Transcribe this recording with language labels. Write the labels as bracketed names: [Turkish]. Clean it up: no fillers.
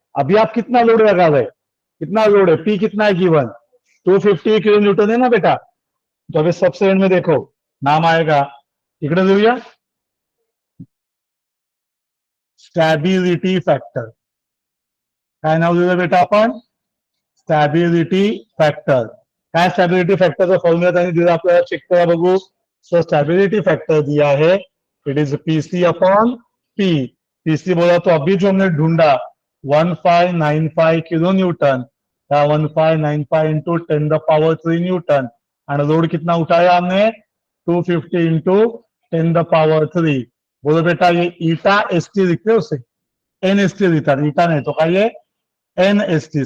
[Hindi] अभी आप कितना लोड लगा रहे? कितना लोड है? पी कितना है गिवन? 250 किलो न्यूटन है ना बेटा। तो अभी सबसे एंड में देखो नाम आएगा, [Marathi] इकडे लिहूया स्टॅबिलिटी फॅक्टर। काय नाव लिहिलं बेटा आपण? Stability factor. काय स्टॅबिलिटी फॅक्टरचा फॉर्म्युला त्यांनी दिला आपल्याला, चेक करा बघू। [Hindi] सो स्टॅबिलिटी फैक्टर दिया है, [English] It is PC upon P. [Hindi] PC बोला तो अभी जो हमने ढूंढा 1595 किलो न्यूटन, 1595 इंटू 10⁻³ न्यूटन, और लोड कितना उठाया हमने? 250 इंटू 10⁻³। बोलो बेटा ये ईटा एसटी लिखते हो उसे, एन एसटी लिखता, ईटा नहीं तो काय है एन एसटी।